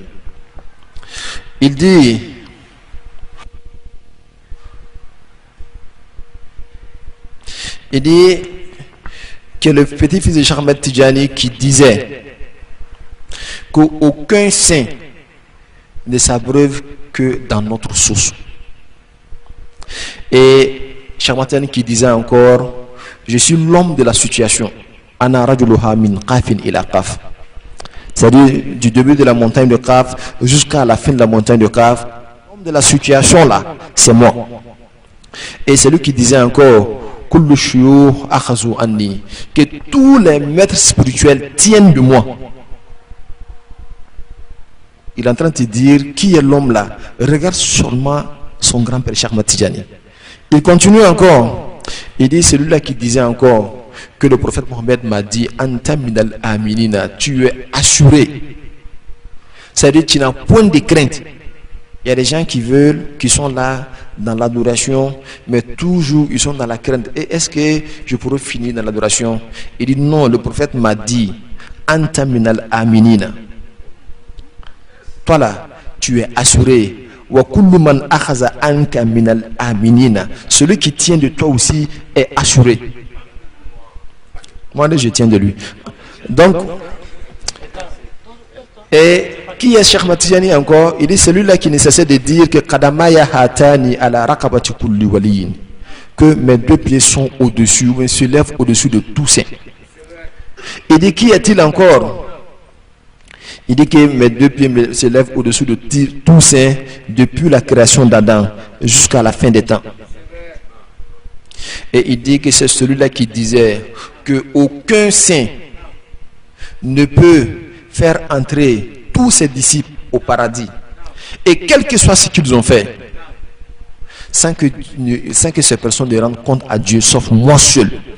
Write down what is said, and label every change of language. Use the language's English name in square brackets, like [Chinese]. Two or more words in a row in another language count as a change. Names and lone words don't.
[French] Il dit que le petit-fils de Cheikh Ahmad Tijani qui disait qu'aucun saint ne s'abreuve que dans notre source. Et Cheikh Ahmad Tijani qui disait encore, je suis l'homme de la situation. [Arabic] أنا رجلها من قاف إلى قاف. [French] C'est-à-dire du début de la montagne de Qaf jusqu'à la fin de la montagne de Qaf. L'homme de la situation là, c'est moi. Et c'est lui qui disait encore [Arabic] كل شيوخ أخذوا عني, [French] que tous les maîtres spirituels tiennent de moi. Il est en train de te dire qui est l'homme là. Regarde seulement son grand-père Cheikh Ahmad Tijani. Il continue encore. Il dit celui-là qui disait encore que le prophète Mohammed m'a dit [Arabic] أنت من الآمنين, [French] tu es assuré. C'est-à-dire tu n'as point de crainte. Il y a des gens qui sont là dans l'adoration, mais toujours ils sont dans la crainte. Et est-ce que je pourrais finir dans l'adoration? Il dit non, le prophète m'a dit [Arabic] أنت من الآمنين. [French] Toi là, tu es assuré. [Arabic] وكل من أخذ عنك من الآمنين. [French] Celui qui tient de toi aussi est assuré. Moi, je tiens de lui. Donc, et qui est Cheikh Ahmad Tijani encore? Il est celui-là qui ne cessait de dire que [Arabic] قدماي هاتان على رقبة كل ولي, [French] que mes deux pieds sont au-dessus, ou se lèvent au-dessus de tout saint. Il dit qui est-il encore? Il dit que mes deux pieds se lèvent au-dessus de tout saint depuis la création d'Adam jusqu'à la fin des temps. Et il dit que c'est celui-là qui disait que aucun saint ne peut faire entrer tous ses disciples au paradis, et quel que soit ce qu'ils ont fait, sans que ces personnes ne rendent compte à Dieu, sauf moi seul.